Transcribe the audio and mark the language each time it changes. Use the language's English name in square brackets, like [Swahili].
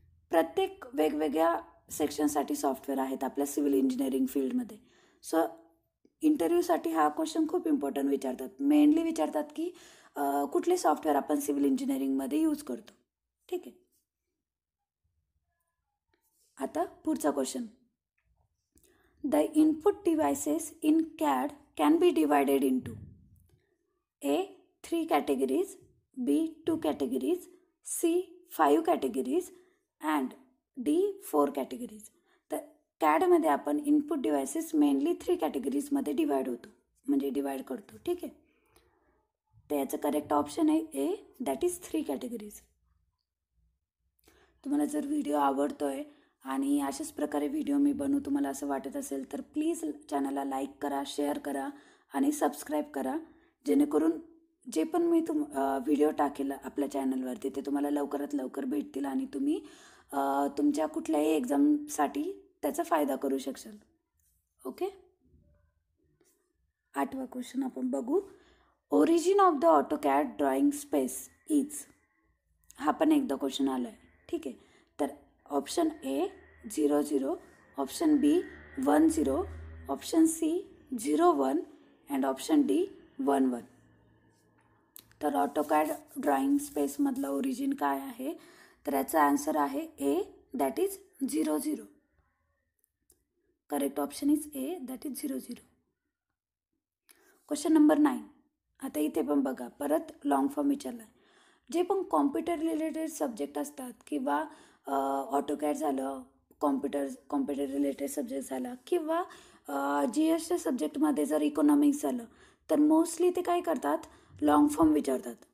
[Marathi] प्रत्येक वेगवेगळ्या सेक्शनसाठी सॉफ्टवेअर आहेत आपल्या सिव्हिल इंजिनिअरिंग फील्डमध्ये. सो इंटरव्ह्यूसाठी हा क्वेश्चन खूप इम्पॉर्टंट विचारतात. मेनली विचारतात की कुठले सॉफ्टवेअर आपण सिव्हिल इंजिनिअरिंगमध्ये यूज करतो. ठीक आहे, आता पुढचा question. [English] The input devices in CAD can be divided into A 3 categories, B 2 categories, C 5 categories and D 4 categories. [Marathi] तर CADमध्ये आपण इनपुट डिव्हायसेस मेनली 3 कॅटेगरीजमध्ये डिवाइड करतो. ठीक आहे, तर याचं करेक्ट ऑप्शन आहे ए, [English] That is 3 categories. [Marathi] तुम्हाला जर व्हिडिओ आवडतोय आणि अशाच प्रकारे व्हिडिओ मी बनवू तुम्हाला असं वाटत असेल तर प्लीज चॅनलला लाईक करा, शेअर करा आणि सबस्क्राईब करा. जेणेकरून जे पण मी व्हिडिओ टाकेल आपल्या चॅनलवरती ते तुम्हाला लवकरात लवकर भेटतील आणि तुम्ही तुमच्या कुठल्याही एक्झामसाठी त्याचा फायदा करू शकशाल. ओके. 8वा क्वेश्चन आपण बघू. [English] Origin of the AutoCAD drawing space is. [Marathi] हा पण एकदा क्वेश्चन आला आहे. ठीक आहे. तर option A 00, option B 10, option C 01 and option D 11. तर ऑटोकॅड ड्रॉइंग स्पेसमधलं ओरिजिन काय आहे? तर याचा आन्सर आहे [English] A, that is 00. Correct option is A, that is 00. Question number 9. [Marathi] आता इथे पण बघा, परत लॉंग फॉर्म विचारला आहे. जे पण कॉम्प्युटर रिलेटेड सब्जेक्ट असतात किंवा ऑटोकॅड झालं, कॉम्प्युटर रिलेटेड सब्जेक्ट झाला किंवा GSच्या सब्जेक्टमध्ये जर इकॉनॉमिक्स झालं तर मोस्टली ते काय करतात, लॉंग फॉर्म विचारतात.